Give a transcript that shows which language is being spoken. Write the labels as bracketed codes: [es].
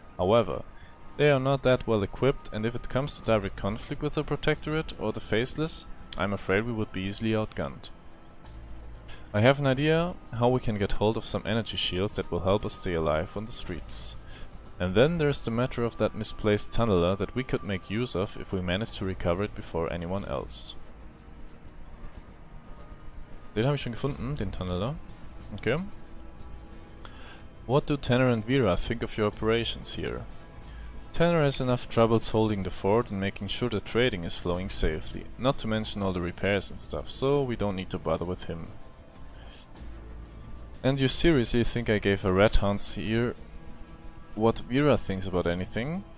[en] However, they are not that well equipped, and if it comes to direct conflict with the Protectorate or the Faceless, I'm afraid we would be easily outgunned. I have an idea how we can get hold of some energy shields that will help us stay alive on the streets. And then there's the matter of that misplaced tunneler that we could make use of if we manage to recover it before anyone else. [de] Den habe ich schon gefunden, den Tunneler. [en] Okay. What do Tanner and Vera think of your operations here? Tanner has enough troubles holding the fort and making sure the trading is flowing safely, not to mention all the repairs and stuff, so we don't need to bother with him. And you seriously think I gave a rat hounds here what Vera thinks about anything?